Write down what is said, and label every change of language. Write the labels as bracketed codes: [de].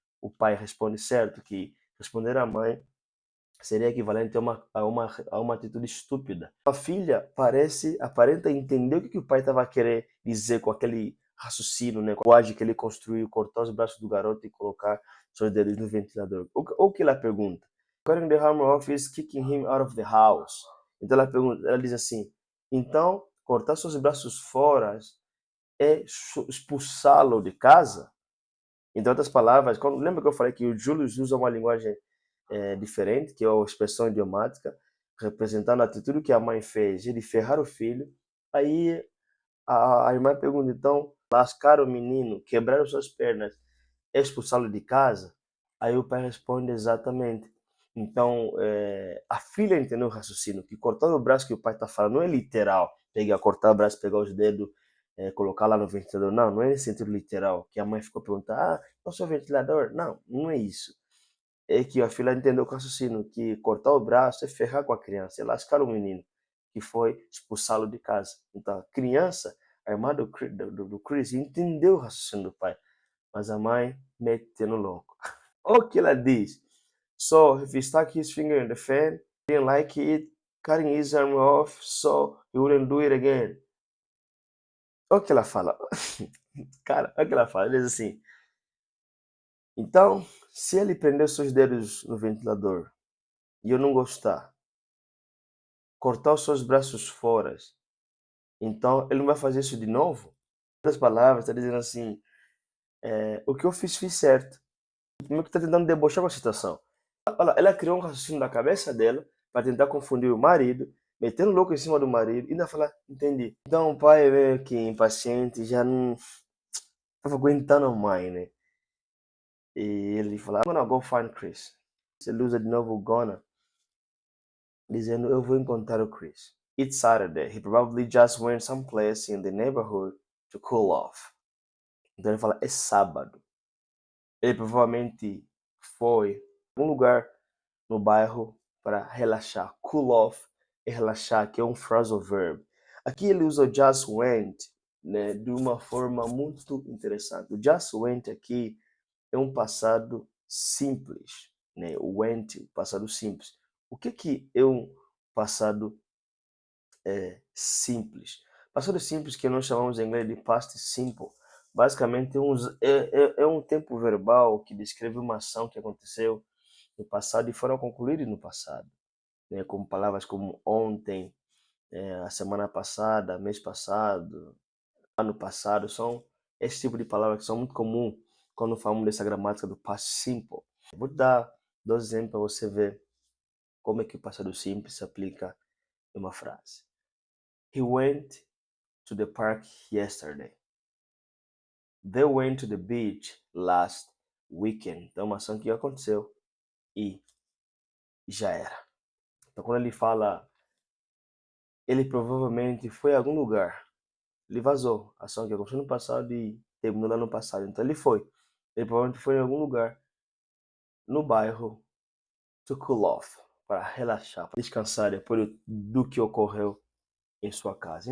[pt] O pai responde certo, que responder à mãe seria equivalente a uma atitude estúpida. A filha aparenta entender o que o pai estava querendo dizer com aquele raciocínio, né? Com a linguagem que ele construiu, cortar os braços do garoto e colocar seus dedos no ventilador. O que ela pergunta? [en] According to the Home Office, kicking him out of the house. [pt] Então ela diz assim, então cortar seus braços fora é expulsá-lo de casa? Em outras palavras, lembra que eu falei que o Julius usa uma linguagem diferente, que é a expressão idiomática, representando a atitude que a mãe fez, de ferrar o filho. Aí a irmã pergunta, então, lascar o menino, quebrar as suas pernas, expulsá-lo de casa? Aí o pai responde exatamente. Então, a filha entendeu o raciocínio, que cortar o braço que o pai está falando não é literal, cortar o braço, pegar os dedos, colocar lá no ventilador. Não é nesse sentido literal, que a mãe ficou perguntando, não sou ventilador? Não é isso. É que a filha entendeu o raciocínio, que cortar o braço é ferrar com a criança, é lascar o menino, que foi expulsá-lo de casa. Então, a criança, a irmã do Chris, entendeu o raciocínio do pai, mas a mãe metendo louco. O que ela diz? [en] So, if he stuck his finger in the fan, didn't like it, cutting his arm off, so he wouldn't do it again. [pt] O que ela fala? Cara, o que ela fala? Ela diz assim, então, se ele prender seus dedos no ventilador e eu não gostar, cortar os seus braços fora, então ele não vai fazer isso de novo? Em outras palavras, está dizendo assim, o que eu fiz certo. Como que está tentando debochar com a situação? Ela criou um raciocínio na cabeça dela para tentar confundir o marido, metendo louco em cima do marido e ainda falar, entendi. Então o pai é meio que impaciente, já não estava aguentando mais, né? [en] E ele fala, I'm gonna go find Chris. [pt] Ele usa de novo o gonna, dizendo, eu vou encontrar o Chris. [en] It's Saturday. He probably just went someplace in the neighborhood to cool off. [pt] Então ele fala, é sábado. Ele provavelmente foi a um lugar no bairro para relaxar. Cool off é relaxar, que é um phrasal verb. Aqui ele usa o just went, né, de uma forma muito interessante. O just went aqui é um passado simples, né? O went, o passado simples. O que é um passado simples? Passado simples, que nós chamamos em inglês de past simple. Basicamente é um tempo verbal que descreve uma ação que aconteceu no passado e foram concluídas no passado, né? Como palavras como ontem, a semana passada, mês passado, ano passado, são esse tipo de palavras que são muito comum quando falamos dessa gramática do past simple. Vou te dar 2 exemplos para você ver como é que o passado simples se aplica em uma frase. [en] He went to the park yesterday. They went to the beach last weekend. [pt] Então, uma ação que aconteceu e já era. Então, quando ele fala, ele provavelmente foi a algum lugar. Ele vazou. A ação que aconteceu no passado e terminou lá no passado. Então, ele foi. Ele provavelmente foi em algum lugar no bairro [en] to cool off, [pt] para relaxar, para descansar depois do que ocorreu em sua casa.